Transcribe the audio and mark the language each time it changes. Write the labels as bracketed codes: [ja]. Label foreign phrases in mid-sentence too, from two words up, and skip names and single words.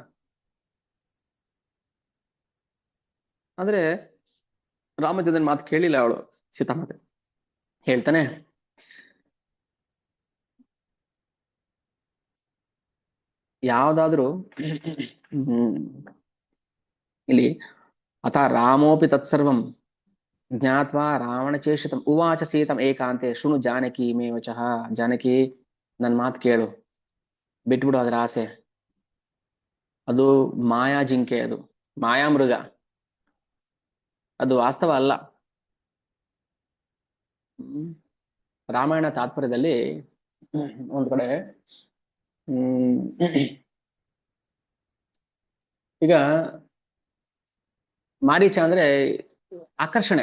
[kn] ಆದ್ರೆ ರಾಮಚಂದ್ರನ್ ಮಾತು ಕೇಳಿಲ್ಲ ಅವಳು, ಸೀತಾಮಾತೆ. ಹೇಳ್ತಾನೆ, ಯಾವ್ದಾದ್ರು ಹ್ಮ್ ಇಲ್ಲಿ [sa] ಅಥ ರಾಮೋಪಿ ತತ್ಸರ್ವಂ ಜ್ಞಾತ್ವಾ ರಾವಣ ಚೇಷಿತಂ ಉವಾಚ ಸೀತಂ ಏಕಾಂತೆ ಶೃಣು ಜಾನಕಿ ಮೇ ವಚಃ. [kn] ಜಾನಕಿ, ನನ್ ಮಾತು ಕೇಳು, ಬಿಟ್ಬಿಡು ಅದ್ರ ಆಸೆ. ಅದು ಮಾಯಾ ಜಿಂಕೆ, ಅದು ಮಾಯಾ ಮೃಗ, ಅದು ವಾಸ್ತವ ಅಲ್ಲ. ಹ್ಮ್. ರಾಮಾಯಣ ತಾತ್ಪರ್ಯದಲ್ಲಿ ಒಂದ್ ಕಡೆ ಹ್ಮ್ ಈಗ ಮಾರೀಚ ಅಂದ್ರೆ ಆಕರ್ಷಣೆ.